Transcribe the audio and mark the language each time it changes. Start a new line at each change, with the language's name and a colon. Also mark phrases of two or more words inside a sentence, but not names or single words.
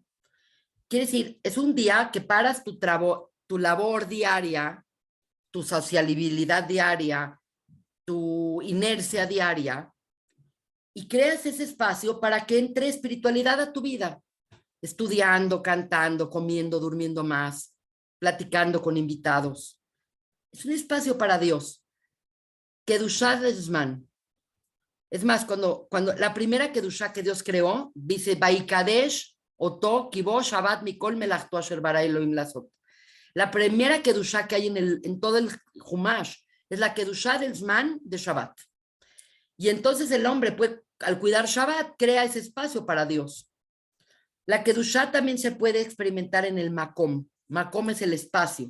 Spanish: Quiere decir, es un día que paras tu labor diaria, tu sociabilidad diaria, tu inercia diaria, y creas ese espacio para que entre espiritualidad a tu vida, estudiando, cantando, comiendo, durmiendo más, platicando con invitados. Es un espacio para Dios. Kedushá de Zman. Es más, cuando la primera Kedushá que Dios creó, dice,
Hebrew: ויקדש אותו כי בו שבת מכל מלאכתו אשר ברא אלהים לעשות.
Spanish: La primera Kedushá que hay en todo el Humash es la Kedushá del Zman de Shabbat. Y entonces el hombre, puede, al cuidar Shabbat, crea ese espacio para Dios. La Kedushá también se puede experimentar en el Makom. Makom es el espacio.